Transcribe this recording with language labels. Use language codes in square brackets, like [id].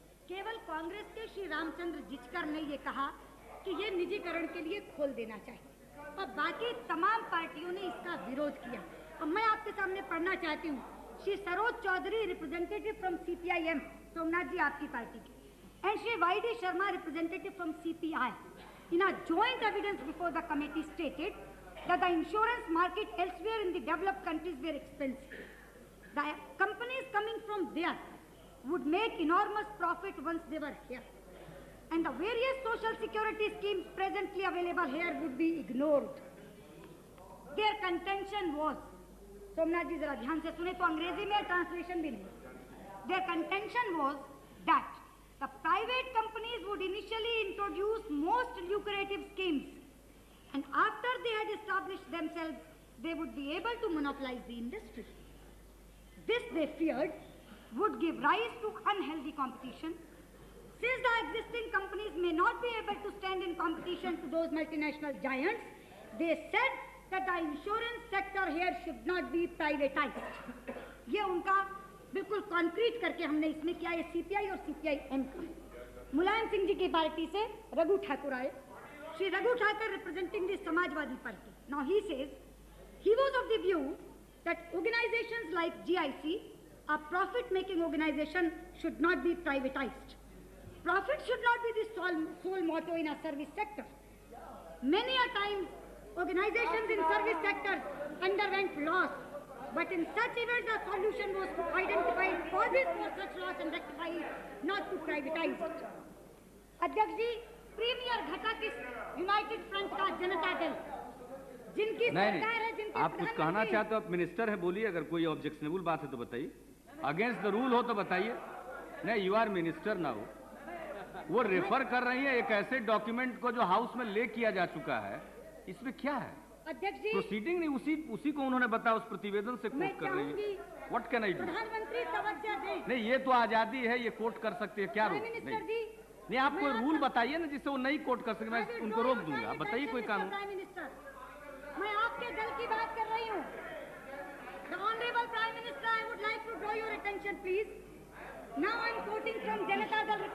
[hi] केवल कांग्रेस के श्री रामचंद्र जिचकर ने ये कहा कि ये निजीकरण के लिए खोल देना चाहिए और बाकी तमाम पार्टियों ने इसका विरोध किया। अब मैं आपके सामने पढ़ना चाहती हूँ। Shri Saroj Chaudhary, [en] representative from [hi] CPI-M, Somnath जी आपकी पार्टी के, [en] and Shri Y.D. Sharma, representative from CPI, in a joint evidence before the committee stated that the insurance market elsewhere in the developed countries were expensive. The companies coming from there would make enormous profit once they were here. And the various social security schemes presently available here would be ignored. Their contention was, [hi] Somnath जी जरा ध्यान से सुने तो अंग्रेजी में translation भी नहीं। [en] Their contention was that the private companies would initially introduce most lucrative schemes, and after they had established themselves, they would be able to monopolize the industry. This, they feared, would give rise to unhealthy competition. Since the existing companies may not be able to stand in competition to those multinational giants, they said that the insurance sector here should not be privatized. [hi] ये उनका बिल्कुल concrete करके हमने इसमें किया। ये CPI और CPI-M का। मुलायम सिंह जी की पार्टी से रघु ठाकुर आए। Shri Raghu Thakur [en] representing the [hi] Samajwadi party. [en] Now he says he was of the view that organizations like GIC, a profit-making organization, should not be privatized. Profit should not be the sole motto in a service sector. Many a time, organizations in service sectors underwent loss, but in such events the solution was to identify causes for such loss and rectify it, not to privatize it. [hi] अध्यक्ष जी, premiere घटक इस United front का जनता दल, जिनकी सरकार है, जिनके आप कुछ कहना चाहते हो? आप मिनिस्टर है, बोलिए। अगर कोई ऑब्जेक्शनेबल बात है तो बताइए, [en] against the rule [hi] हो तो बताइए। नहीं, [en] you are minister [hi] ना हो। वो रेफर कर रही है एक ऐसे डॉक्यूमेंट को जो हाउस में ले किया जा चुका है, इसमें क्या है? अध्यक्ष जी, प्रोसीडिंग नहीं, उसी को उन्होंने बताया, उस प्रतिवेदन से कोट कर रही है। [en] What can I do? [hi] प्रधानमंत्री तवज्जो दें। नहीं, ये तो आजादी है, ये कोट कर सकते हैं, क्या रोक? नहीं, आप कोई रूल बताइए ना जिससे वो नहीं कोट कर सके, मैं उनको रोक दूंगा। आप बताइए कोई कानून। प्राइम मिनिस्टर, मैं आपके दल की बात कर रही हूँ। [en] The Honorable Prime Minister, I would like to draw your attention, please. Now I am quoting from Janata Dal representative.